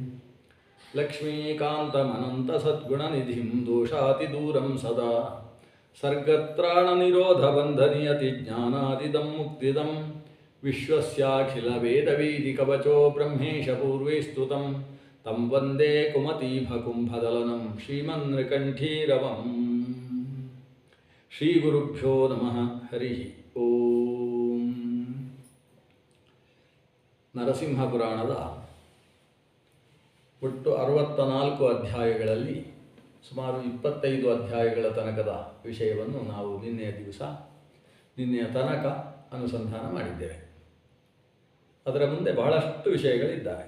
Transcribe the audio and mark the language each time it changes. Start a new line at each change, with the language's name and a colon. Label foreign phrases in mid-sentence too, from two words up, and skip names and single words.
Sanskrit: लक्ष्मीकान्तमनन्तसद्गुणनिधिं दोषातिदूरं सदा सर्गत्राणनिरोधबन्धनियतिज्ञानादिदं मुक्तिदं विश्वस्याखिलवेदवेदिकवचो ब्रह्मेशपूर्वे स्तुतं तं वन्दे कुमतीभकुम्भदलनं श्रीमन्नृकण्ठीरवम् ಶ್ರೀ ಗುರುಭ್ಯೋ ನಮಃ ಹರಿ ಓಂ.
Kannada: ನರಸಿಂಹ ಪುರಾಣದ ಒಟ್ಟು 64 ಅಧ್ಯಾಯಗಳಲ್ಲಿ ಸುಮಾರು 25 ಅಧ್ಯಾಯಗಳ ತನಕದ ವಿಷಯವನ್ನು ನಾವು ನಿನ್ನೆಯ ತನಕ ಅನುಸಂಧಾನ ಮಾಡಿದ್ದೇವೆ. ಅದರ ಮುಂದೆ ಬಹಳಷ್ಟು ವಿಷಯಗಳಿದ್ದಾವೆ.